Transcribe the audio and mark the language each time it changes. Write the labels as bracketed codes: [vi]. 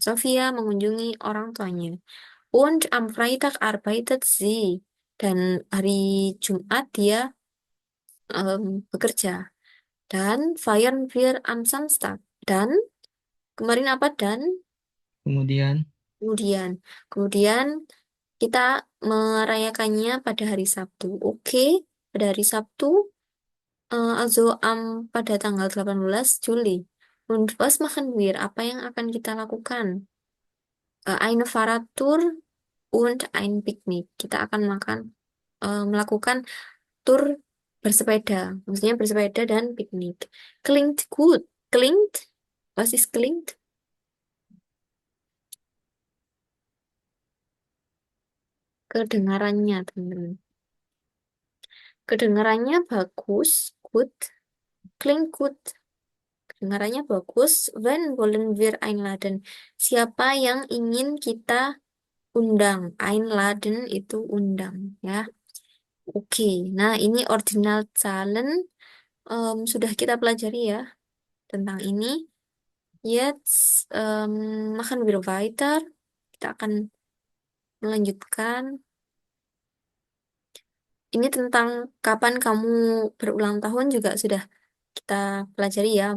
[id] Sophia mengunjungi orang tuanya. [de] Und am Freitag arbeitet sie. [id] Dan hari Jumat dia bekerja. [de] Dan feiern wir am Samstag. [id] Dan kemarin apa? Dan Kemudian kemudian. Kemudian kita merayakannya pada hari Sabtu. Oke, pada hari Sabtu, also pada tanggal 18 Juli. [de] Und was machen wir? [id] Apa yang akan kita lakukan? [de] Eine Fahrradtour und ein Picknick. [id] Kita akan melakukan tur bersepeda. Maksudnya bersepeda dan piknik. [de] Klingt gut. Klingt? Was ist klingt? [id] Kedengarannya, teman-teman. Kedengarannya bagus. Good. [de] Klingt gut. [id] Kedengarannya bagus. [de] When wollen wir einladen? [id] Siapa yang ingin kita undang? Einladen itu undang, ya. Oke, nah ini ordinal Zahlen sudah kita pelajari ya tentang ini. [de] Jetzt machen wir weiter. [id] Kita akan melanjutkan. Ini tentang kapan kamu berulang tahun juga sudah kita pelajari ya.